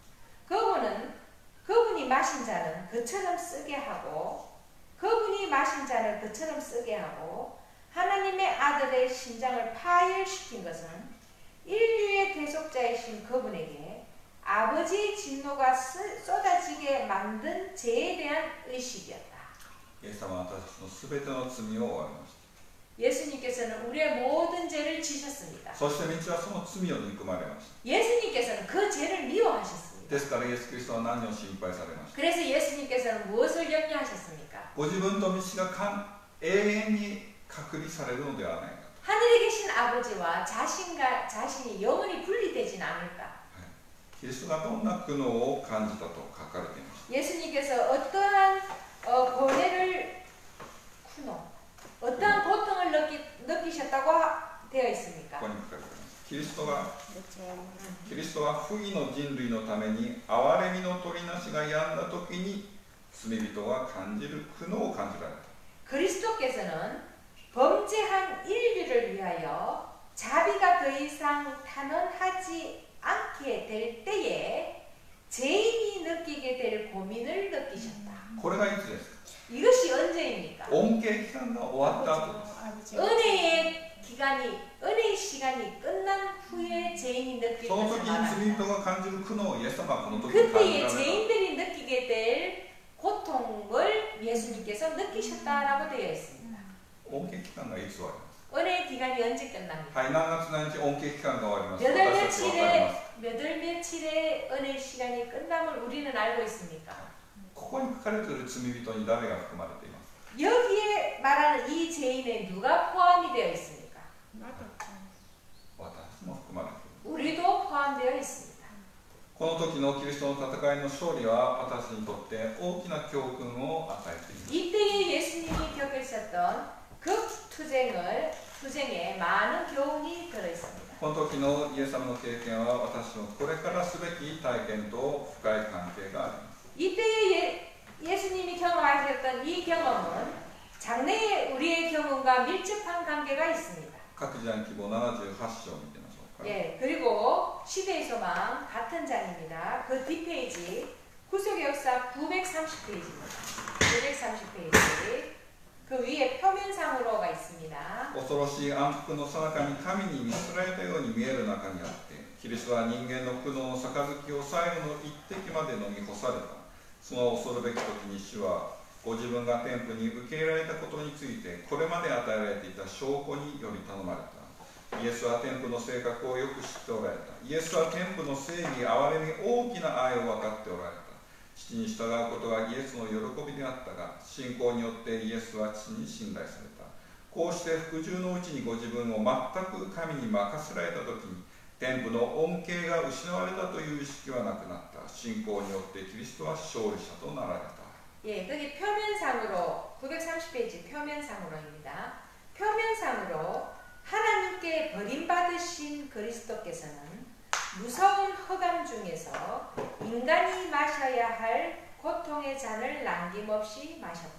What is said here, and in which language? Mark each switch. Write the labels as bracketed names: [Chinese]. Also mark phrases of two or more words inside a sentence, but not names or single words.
[Korean] 그분이 마신 잔은 그처럼 쓰게 하고, 그분이 마신 잔을 그처럼 쓰게 하고 하나님의 아들의 심장을 파열시킨 것은 인류의 대속자이신 그분에게 아버지의 진노가 쏟아지게 만든 죄에 대한 의식이었다. 예수님께서는 우리의 모든 죄를 지셨습니다. 예수님께서는 그 죄를 미워하셨습니다. [Japanese] ですからイエス・キリストは何を心配されました。 [Korean] 그래서 예수님께서는 무엇을 염려하셨습니까? [Japanese] ご自分と道が永遠に隔離されるのではないか。 [Korean] 하늘에 계신 아버지와 자신이 영원히 분리되진 않을까. [Japanese] キリストがどんな苦悩を感じたと書かれています。 [Korean] 예수님께서 어떠한 어떠한 고통을 느끼셨다고 되어 있습니까? [Japanese] ここに書かれています。キリストは不義の人類のために憐れみの取りなしが止んだ時に罪人が感じる苦悩を感じられた。 [Korean] 그리스도께서는 범죄한 인류를 위하여 자비가 더 이상 탄원하지 않게 될 때에 죄인이 느끼게 될 고민을 느끼셨다. [Japanese] これがいつですか？ [Korean] 이것이 언제입니까? [Japanese] 恩恵期間が終わった後です。 [Korean] 은혜의 시간이 끝난 후에 죄인이 느낄 것을 말합니다. 그때에 죄인들이 느끼게 될 고통을 예수님께서 느끼셨다라고 되어 있습니다. 은혜의 기간이 언제 끝납니까? 몇 월 며칠에 은혜의 시간이 끝남을 우리는 알고 있습니까? 여기에 말하는 이 죄인에 누가 포함이 되어 있습니까? 우리도 포함되어 있습니다. [Japanese] この時のキリストの戦いの勝利は私にとって大きな教訓を与えています。 [Korean] 이때에 예수님이 겪으셨던 그 투쟁에 많은 교훈이 들어 있습니다. [Japanese] この時のイエス様の経験は私のこれからすべき体験と深い関係があります。 [Korean] 이때에 예수님이 경험하셨던 이 경험은 장래의 우리의 경험과 밀접한 관계가 있습니다. [Japanese] 各時代の希望78章を見てみましょうか。 [Korean] 예, 그리고 시대의 소망 같은 장입니다. 그 뒷페이지 구속의 역사 930페이지입니다. 930페이지 그 위에 표면상으로가 있습니다. [Japanese] 恐ろしい暗黒の最中に神に見捨てられたように見える中にあって、キリストは人間の苦悩の杯を最後の一滴まで飲み干された。その恐るべき時に主はご自分が天父に受け入れられたことについてこれまで与えられていた証拠により頼まれた。イエスは天父の性格をよく知っておられた。イエスは天父の正義、憐れみ、大きな愛を分かっておられた。父に従うことがイエスの喜びであったが、信仰によってイエスは父に信頼された。こうして服従のうちにご自分を全く神に任せられたときに、天父の恩恵が失われたという意識はなくなった。信仰によってキリストは勝利者となられた。 [Korean] 예, 거기 표면상으로 930페이지 표면상으로입니다. 표면상으로 하나님께 버림받으신 그리스도께서는 무서운 허감 중에서 인간이 마셔야 할 고통의 잔을 남김없이 마셨다.